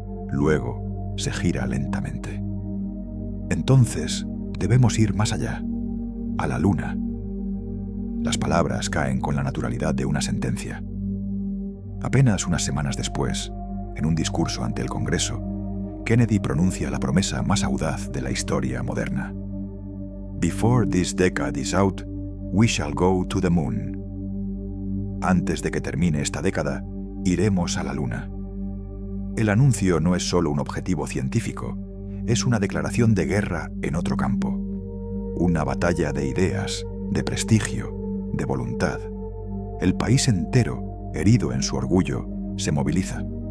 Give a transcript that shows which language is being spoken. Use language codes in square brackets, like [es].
[es] Luego se gira lentamente. Entonces debemos ir más allá, a la Luna. Las palabras caen con la naturalidad de una sentencia. Apenas unas semanas después, en un discurso ante el Congreso, Kennedy pronuncia la promesa más audaz de la historia moderna. [en] Before this decade is out, we shall go to the moon. [es] Antes de que termine esta década, iremos a la Luna. El anuncio no es solo un objetivo científico, es una declaración de guerra en otro campo. Una batalla de ideas, de prestigio, de voluntad. El país entero, herido en su orgullo, se moviliza.